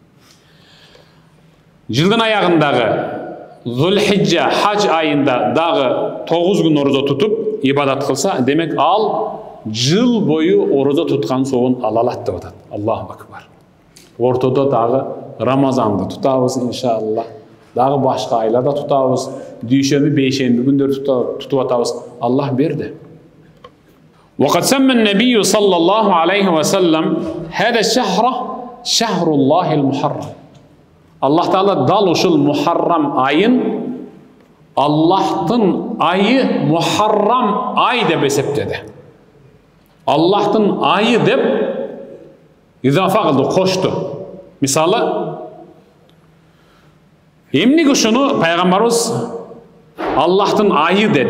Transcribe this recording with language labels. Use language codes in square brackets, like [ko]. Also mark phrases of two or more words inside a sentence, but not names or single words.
[ky] Жылдын аягындагы Зулхижжа хаж айында дагы 9 күн орозо тутуп ибадат кылса, демек ал жыл бою орозо туткан соон ала алат деп атат. [ar] الله أكبر. [ky] Ортодо дагы Рамазанды тутабыз иншалла. Дагы башка айларда тутабыз. Дүйшөмбү, бейшемби күндөр тутуп атабыз. Аллах берди. [ar] وقد سمى النبي صلى الله عليه وسلم هذا الشهر شهر الله المحرم. [ky] Allah Taala dal ушул Мухаррам айын Аллахтын айы Мухаррам ай деп эсептеди. Аллахтын айы деп изафа кылды, кошту. Мисалы, эмнеге ушуну пайгамбарыбыз Аллахтын айы деди?